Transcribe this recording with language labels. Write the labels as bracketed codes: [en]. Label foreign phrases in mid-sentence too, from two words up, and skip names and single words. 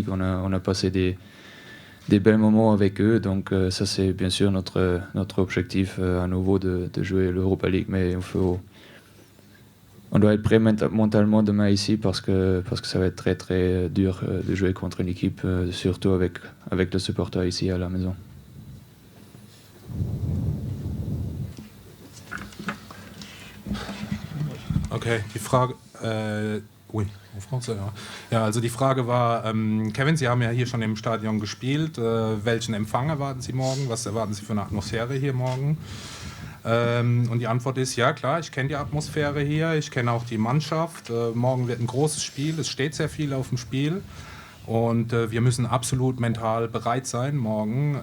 [fr] On a passé des bels moments avec eux, donc ça c'est bien sûr notre objectif à nouveau de jouer l'Europa League, mais on doit être prêt mentalement demain ici parce que ça va être très très dur de jouer contre une équipe, surtout avec les supporters ici à la maison. [de] Okay, die Frage... [fr] Oui, en français, [de] ja. Ja, also die Frage war, Kevin, Sie haben ja hier schon im Stadion gespielt. Welchen Empfang erwarten Sie morgen? Was erwarten Sie für eine Atmosphäre hier morgen? Und die Antwort ist, ja klar, ich kenne die Atmosphäre hier, ich kenne auch die Mannschaft. Morgen wird ein großes Spiel, es steht sehr viel auf dem Spiel. Und wir müssen absolut mental bereit sein morgen.